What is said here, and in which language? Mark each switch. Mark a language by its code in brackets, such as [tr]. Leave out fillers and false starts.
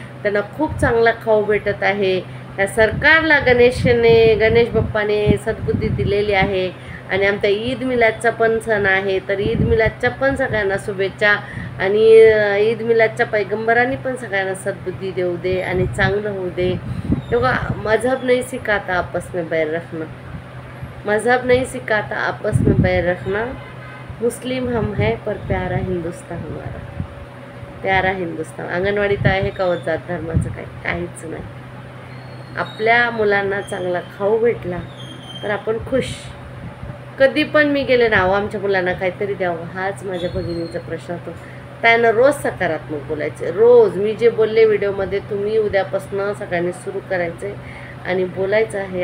[mr] त्यांना खूप चांगला खाऊ भेटत आहे. या सरकारला गणेश बाप्पाने सद्बुद्धी दिलेली आहे. आणि आमचा ईद मिलादचा पण सण आहे. तर ईद मिलादच्या पण सगळ्यांना शुभेच्छा. आणि ईद मिलादच्या पैगंबरांनी पण सगळ्यांना सद्बुद्धी देऊ दे आणि चांगलं होऊ दे. [hi] देखो, मज़हब नहीं सिखाता आपस में बैर रखना, मज़हब नहीं सिखाता आपस में बैर रखना। मुस्लिम हम हैं पर प्यारा हिंदुस्तान हमारा, प्यारा हिंदुस्तान। [mr] अंगणवाडीत आहे का जात धर्माचं काहीच नाही। आपल्या मुलांना चांगला खाऊ भेटला तर आपण खुश। कधी पण मी गेले ना, आमच्या मुलांना काहीतरी द्यावं, हाच माझ्या भगिनीचा प्रश्न होतो। त्यानं रोज सकारात्मक बोलायचे, रोज मी जे बोलले व्हिडिओमध्ये तुम्ही उद्यापासून सगळ्यांनी सुरू करायचे आणि बोलायचं आहे।